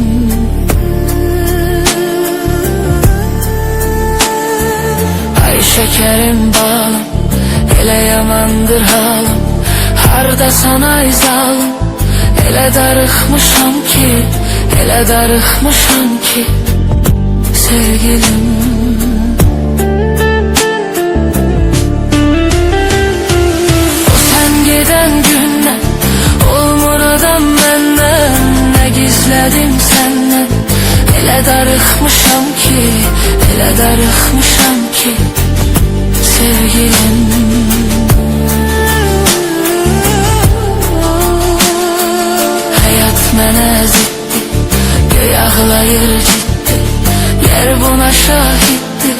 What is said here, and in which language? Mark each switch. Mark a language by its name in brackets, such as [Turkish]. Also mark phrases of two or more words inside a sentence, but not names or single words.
[Azerbaijani] Ay şekerim balım, elə yamandır halım, harda sana izalım. Elə darıxmışam ki, elə darıxmışam ki, sevgilim. [Turkish] O sen giden günden olmur adam benden, ne gizledim senden. [Azerbaijani] Elə darıxmışam ki, elə darıxmışam ki, sevgilim. Hayat mənə ziddi, göy ağlayır ciddi, yer buna şahiddir.